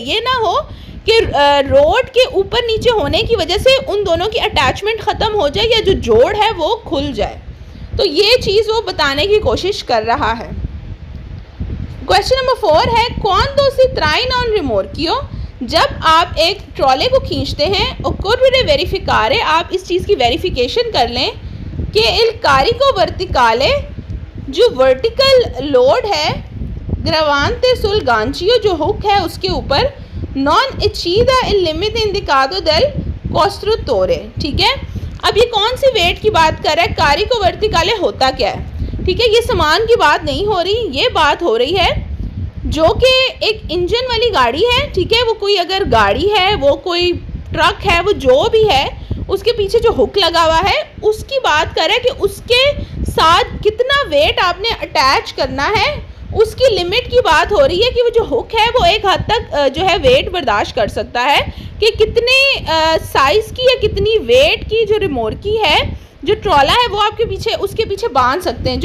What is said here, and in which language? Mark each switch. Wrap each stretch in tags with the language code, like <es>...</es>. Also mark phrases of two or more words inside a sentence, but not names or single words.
<hi>ये ना हो कि रोड के ऊपर नीचे होने की वजह से उन दोनों की अटैचमेंट ख़त्म हो जाए या जो जोड़ है वो खुल जाए। तो ये चीज़ वो बताने की कोशिश कर रहा है। क्वेश्चन नंबर 4 है,</hi> <it>quando si traina un rimorchio,</it> <hi>जब आप एक ट्रॉले को खींचते हैं,</hi> <it>occorre verificare,</it> <hi>आप इस चीज़ की वेरिफिकेशन कर लें कि</hi> <it>il carico verticale,</it> <hi>जो वर्टिकल लोड है,</hi> <it>gravante sul gancio,</it> <hi>जो हुक है उसके ऊपर,</hi> <it>non eccida il limite indicato del costruttore,</it> <hi>ठीक है। अब ये कौन सी वेट की बात कर रहा है,</hi> <it>carico verticale</it> <hi>होता क्या है, ठीक है, ये सामान की बात नहीं हो रही, ये बात हो रही है जो कि एक इंजन वाली गाड़ी है, ठीक है। वो कोई अगर गाड़ी है, वो कोई ट्रक है, वो जो भी है, उसके पीछे जो हुक लगा हुआ है उसकी बात कर रहा है कि उसके साथ कितना वेट आपने अटैच करना है, उसकी लिमिट की बात हो रही है कि वो जो हुक है वो एक हद तक जो है वेट बर्दाश्त कर सकता है कि कितने साइज़ की या कितनी वेट की जो रिमोरकी है, जो ट्रॉला है, वो आपके पीछे उसके पीछे बांध सकते हैं।</hi>